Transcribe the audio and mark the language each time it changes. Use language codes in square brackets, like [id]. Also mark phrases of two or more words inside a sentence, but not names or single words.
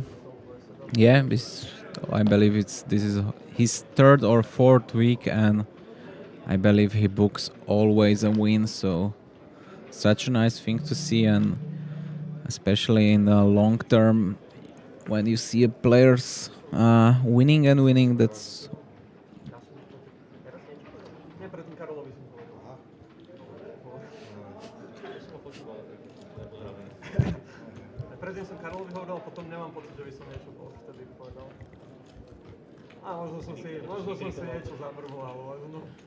[en] Yeah, I believe this is his 3rd or 4th week, and I believe he books always a win, so such a nice thing to see, and especially in the long term when you see a players winning and winning, that's [sk] predtým som Karolovi hovoril, potom nemám pocit, že by som niečo vtedy povedal. A možno som si niečo zabrvoval, možno.